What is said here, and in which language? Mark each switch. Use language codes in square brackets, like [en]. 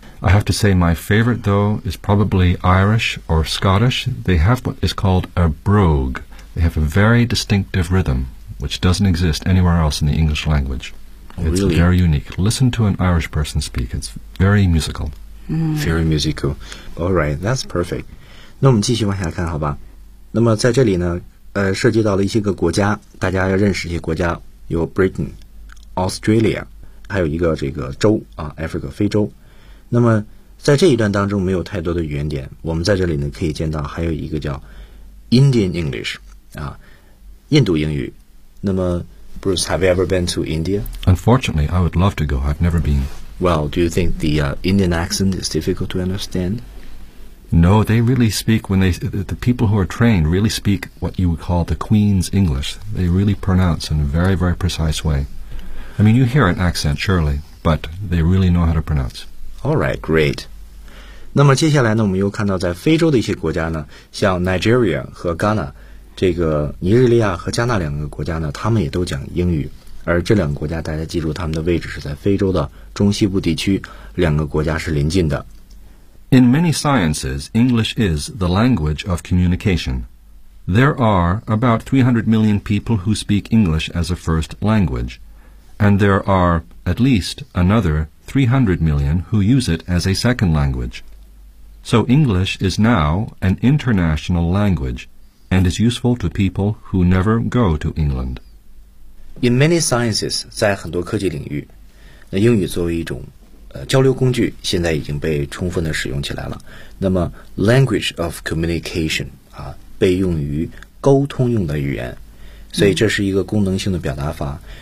[en] I have to say my favorite, though, is probably Irish or Scottish. They have what is called a brogue. They have a very distinctive rhythm, which doesn't exist anywhere else in the English language. Oh, it's really? Very unique. Listen to an Irish person speak. It's very musical. Mm. Very musical. All right, that's perfect. [zh] 那我们继续往下看好吧。那么在这里呢，涉及到了一些个国家，大家要认识一些国家，有 Britain, Australia, 还有一个这个州啊 ,Africa, 非洲。那么在这一段当中没有太多的语言点，我们在这里呢可以见到还有一个叫 Indian English 啊，印度英语。 [en] 那么 Bruce, have you ever been to India? Unfortunately, I would love to go. I've never been. Well, do you think the Indian accent is difficult to understand? No, they really speak when they, the people who are trained really speak what you would call the Queen's English. They really pronounce in a very, very precise way. I mean, you hear an accent, surely, but they really know how to pronounce. All right, great. [zh] 那么接下来呢，我们又看到在非洲的一些国家呢，像 Nigeria 和 Ghana， 这个尼日利亚和加纳两个国家呢，他们也都讲英语。而这两个国家，大家记住他们的位置是在非洲的中西部地区，两个国家是邻近的。 [en] In many sciences, English is the language of communication. There are about 300 million people who speak English as a first language, and there are at least another 300 million who use it as a second language. So English is now an international language and is useful to people who never go to England. In many sciences, [zh] 在很多科技领域，那英语作为一种交流工具现在已经被充分的使用起来了。那么 [en] language of communication [zh] 啊，被用于沟通用的语言，所以这是一个功能性的表达法。